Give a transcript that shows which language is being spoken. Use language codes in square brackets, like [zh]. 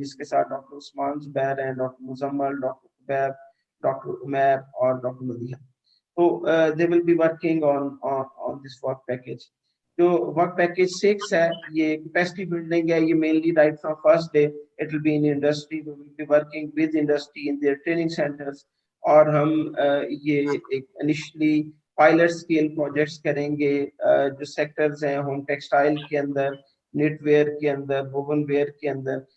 [ur] اس کے ساتھ ڈاکٹر عثمان زبیر ہیں, doctor Muzammil, doctor قبیب, doctor Umair اور ڈاکٹر مدیحہ. [en] تو they will be working on this work package. [ur] جو ورک پیکج 6 ہے یہ کیپیسٹی بلڈنگ ہے. یہ mainly [en] right from first day it will be in industry, we will be working with industry in their training centres, [ur] اور ہم یہ ایک initially pilot scale projects کریں گے جو سیکٹرز ہیں ہوم ٹیکسٹائل کے اندر, نیٹ ویئر کے اندر, ووون ویئر کے اندر.